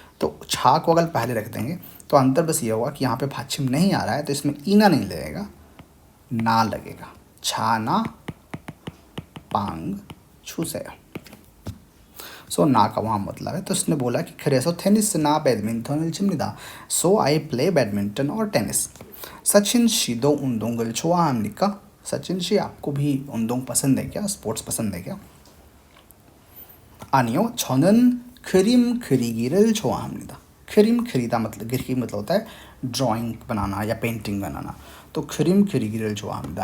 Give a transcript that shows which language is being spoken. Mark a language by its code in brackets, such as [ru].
[hi] तो छा को अगर पहले रख देंगे तो अंतर बस ये होगा कि यहाँ पे पश्चिम नहीं आ रहा है तो इसमें ईना नहीं लगेगा, ना लगेगा। [ko] छा ना पांग 주세요। [hi] सो ना का वहाँ मतलब है, तो उसने बोला कि [ko] 그래서 테니스나 배드민턴을 칩니다। [en] So I play badminton और tennis. [ko] सचिन 씨도 운동을 좋아합니까? [hi] सचिन 씨 आपको भी 운동 पसंद है क्या, स्पोर्ट्स पसंद है क्या? [ko] 아니요, 저는 그림 그리기를 좋아합니다। [hi] 그림 그리다 मतलब, 그리기 मतलब होता है ड्राइंग बनाना या पेंटिंग बनाना, तो [ko] 그림 그리기를 좋아합니다।